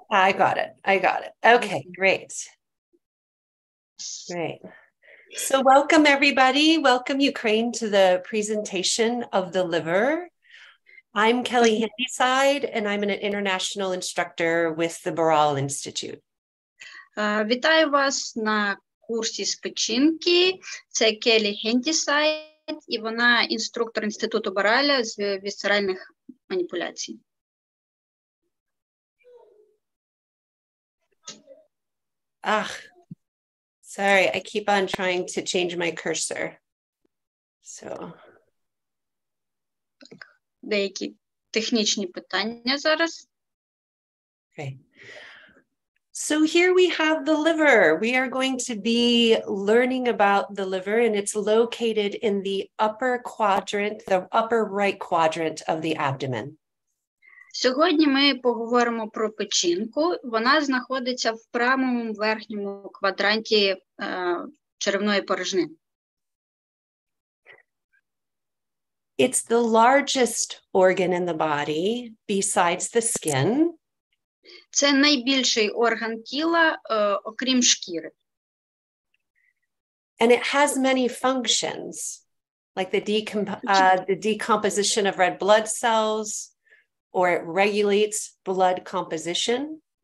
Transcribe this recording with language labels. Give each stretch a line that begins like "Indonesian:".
English: I got it. Okay, great. Great. So welcome everybody. Welcome Ukraine to the presentation of the liver. I'm Kelly Hendісайд and I'm an international instructor with the Boral Institute.
Ukrainian: Вітаю вас на курсі з печінки. Це Келлі Хендісайд, і вона інструктор Інституту Бораля з вісцеральних маніпуляцій.
English: Sorry, I keep on trying to change my cursor. So.
Ukrainian: Деякі технічні питання зараз. Okay.
English: So here we have the liver. We are going to be learning about the liver, and it's located in the upper quadrant, the upper right quadrant of the abdomen.
Ukrainian: Сьогодні ми поговоримо про печінку. Вона знаходиться в правому верхньому квадранті черевної порожнини.
English: It's the largest organ in the body besides the skin.
Ukrainian: Це найбільший орган тіла, окрім шкіри.
English: And it has many functions, like the decomposition of red blood cells, or it regulates blood composition.